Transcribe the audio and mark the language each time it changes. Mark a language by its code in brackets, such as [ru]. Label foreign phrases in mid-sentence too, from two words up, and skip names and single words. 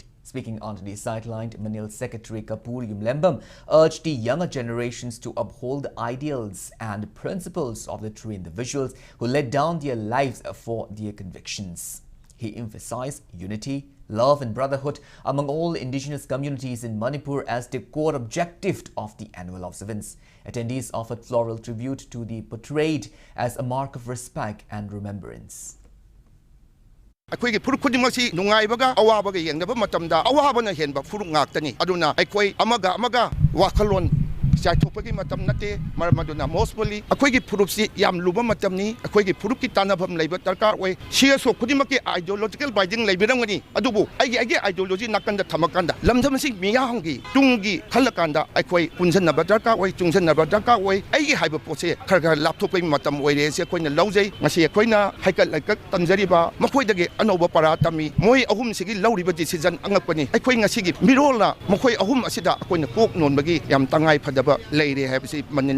[en] Speaking on the sideline, Manil Secretary Kapoor Yumlembam urged the younger generations to uphold the ideals and principles of the 3 individuals who laid down their lives for their convictions. He emphasized unity, love and brotherhood among all indigenous communities in Manipur as the core objective of the annual observance. Attendees offered floral tribute to the portrayed as a mark of respect and remembrance. [mni] ꯑꯩꯈꯣꯏꯒꯤ ꯐꯨꯔꯨꯞ ꯈꯨꯗꯤꯡꯃꯛꯁꯤ ꯅꯨꯡꯉꯥꯏꯕꯒ ꯑꯋꯥꯕꯒ ꯌꯦꯡꯅꯕ ꯃꯇꯝꯗ ꯑꯋꯥꯕꯅ ꯍꯦꯟꯕ ꯐꯨꯔꯨꯞ ꯉꯥꯛꯇꯅꯤ ꯑꯗꯨꯅ ꯑꯩꯈꯣꯏ ꯑꯃꯒ ꯋꯥꯈꯜꯂꯣꯟ ꯆꯥꯏꯊꯣꯛꯄꯒꯤ ꯃꯇꯝ ꯅꯠꯇꯦ ꯃꯔꯝ ꯑꯗꯨꯅ ꯃꯣꯁꯄꯨꯜꯂꯤ ꯑꯩꯈꯣꯏꯒꯤ ꯐꯨꯔꯨꯞꯁꯤ ꯌꯥꯝ ꯂꯨꯕ ꯃꯇꯝꯅꯤ ꯑꯩꯈꯣꯏꯒꯤ ꯐꯨꯔꯨꯞꯀꯤ ꯇꯥꯟꯅꯐꯝ ꯂꯩꯕ ꯗꯔꯀꯥꯔ ꯑꯣꯏ ꯁꯤꯑꯁꯣ ꯈꯨꯗꯤꯡꯃꯛꯀꯤ [en] ideological binding [mni] ꯂꯩꯕꯤꯔꯝꯒꯅꯤ ꯑꯗꯨꯕꯨ ꯑꯩꯒꯤ ꯑꯥꯏꯗꯤꯌꯣꯂꯣꯖꯤ ꯅꯥꯀꯟꯗ ꯊꯝꯃꯀꯥꯟꯗ ꯂꯝꯗꯝ ꯑꯁꯤ ꯃꯤꯌꯥꯝꯒꯤ ꯇꯨꯡꯒꯤ ꯈꯜꯂꯀꯥꯟꯗ ꯑꯩꯈꯣꯏ ꯄꯨꯟꯁꯤꯟꯅꯕ ꯗꯔꯀꯥꯔ ꯑꯣꯏ ꯆꯨꯡꯁꯤꯟꯅꯕ ꯗꯔꯀꯥꯔ ꯑꯣꯏ ꯑꯩꯒꯤ ꯍꯥꯏꯕ ꯄꯣꯠꯁꯦ ꯈꯔ ꯂꯥꯞꯊꯣꯛꯄꯒꯤ ꯃꯇꯝ ꯑꯣꯏꯔꯦ ꯁꯤ ꯑꯩꯈꯣꯏꯅ ꯂꯧꯖꯩ ꯉꯁꯤ ꯑꯩꯈꯣꯏꯅ ꯍꯩꯀꯠ ꯂꯩꯀꯠ ꯇꯝꯖꯔꯤꯕ ꯃꯈꯣꯏꯗꯒꯤ ꯑꯅꯧꯕ ꯄꯔꯥ ꯇꯝꯃꯤ ꯃꯣꯏ ꯑꯍꯨꯝꯁꯤꯒꯤ ꯂꯧꯔꯤꯕ ꯗꯤꯁꯤꯖꯟ ꯑꯉꯛꯄꯅꯤ ꯑꯩꯈꯣꯏ ꯉꯁꯤꯒꯤ ꯃꯤꯔꯣꯜꯅ ꯃꯈꯣꯏ ꯑꯍꯨꯝ ꯑꯁꯤꯗ ꯑꯩꯈꯣꯏꯅ ꯀꯣꯛ ꯅꯣꯟꯕꯒꯤ ꯌꯥꯝ ꯇꯉꯥꯏ ꯐꯗꯕ ꯂꯩꯔꯦ ꯍꯥꯏꯕꯁꯤ ꯃꯅꯤꯟ.